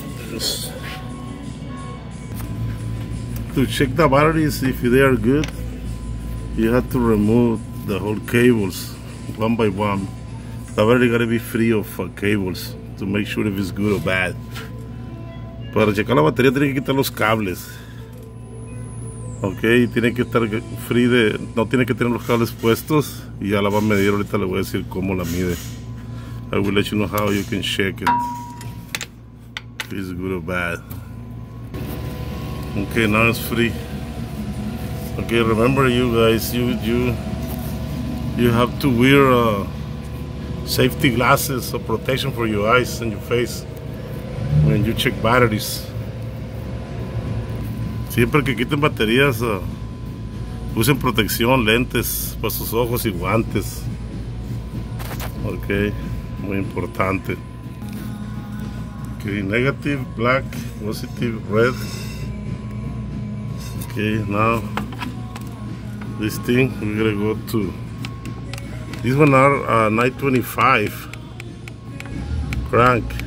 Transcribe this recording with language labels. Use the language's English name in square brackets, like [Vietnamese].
[English] This. To check the batteries if they are good, you have to remove the whole cables one by one. The battery gotta be free of cables to make sure if it's good or bad. [Spanish] Para checar la batería tiene que quitar los cables. Ok, tiene que estar free de, no tiene que tener los cables puestos, y ya la va a medir. Ahorita le voy a decir cómo la mide. [English] I will let you know how you can check it, if it's good or bad. Okay, now it's free. Okay, remember you guys, you have to wear safety glasses or protection for your eyes and your face when you check batteries. [Spanish] Siempre que quiten baterías, usen protección, lentes para sus ojos y guantes. Ok, muy importante. [English] Ok, negative, black, positive, red. Okay, now this thing, we're gonna go to, these one are 925 crank.